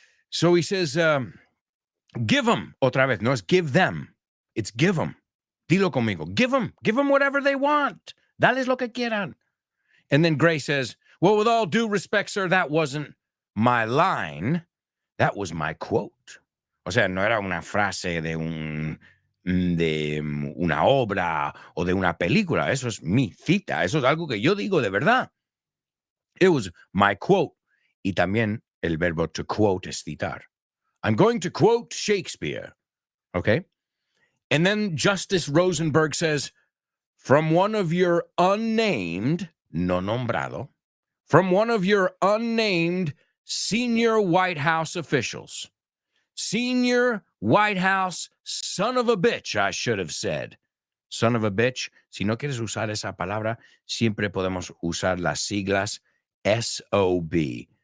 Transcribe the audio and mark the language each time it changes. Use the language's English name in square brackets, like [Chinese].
[English] So he says, give them, [Spanish] otra vez, no es [English] give them. It's give them. [Spanish] Dilo conmigo. [English] Give them whatever they want. [Spanish] Dales lo que quieran. [English] And then Gray says, well, with all due respect, sir, that wasn't my line. That was my quote. [Spanish] O sea, no era una frase de una obra o de una película. Eso es mi cita. Eso es algo que yo digo de verdad. [English] It was my quote. [Spanish] Y también el verbo to quote es citar. [English] I'm going to quote Shakespeare. Okay? And then Justice Rosenberg says, from one of your unnamed, [Spanish] no nombrado, [English] from one of your unnamed senior White House officials. Senior White House son of a bitch, I should have said. Son of a bitch. [Spanish] Si no quieres usar esa palabra, siempre podemos usar las siglas SOB.